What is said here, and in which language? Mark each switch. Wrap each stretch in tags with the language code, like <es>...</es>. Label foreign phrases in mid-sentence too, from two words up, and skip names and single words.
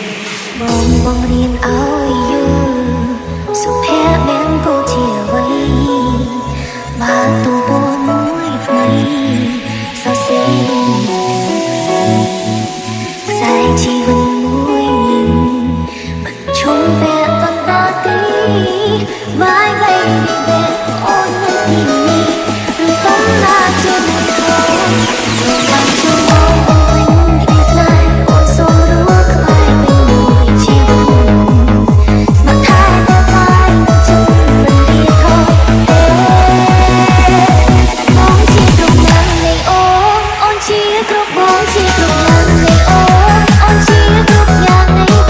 <km>បងរៀនឲ្យយល់សុភមង្គលជាអ្វីបើទំព័រមួយថ្មីសរសេរ ខ្សែជីវិតមួយញឹមបញ្ឈុំពាក់កណ្ដាលទី</km> <en>My baby baby</en> <km>អូននៅទីនេះឬកំណាចជាមិនខុសបានជួបបងវិញក្ដីស្នេហ៍អូនសូមរួចក្បែរពេញមួយជីវិតស្មោះថែតែបាយជុំមិនលាថយ បងជាគ្រប់យ៉ាងនៃអូនអូនជាគ្រប់បងជាគ្រប់យ៉ាងនៃអូនអូនជាគ្រប់យ៉ាងនៃ</km>